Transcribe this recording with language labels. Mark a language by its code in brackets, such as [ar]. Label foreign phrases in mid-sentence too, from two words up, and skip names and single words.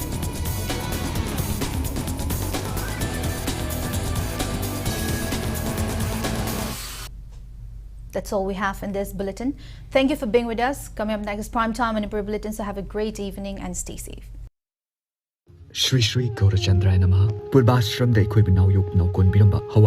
[en] That's all we have in this bulletin. Thank you for being with us. Coming up next is Prime Time Manipur Bulletin, so have a great evening and stay safe. [sa] Shri Shri Gaurachandraya Namaha. [mni] Purvashram da ikoi binau yuk no kon biramba Hawaii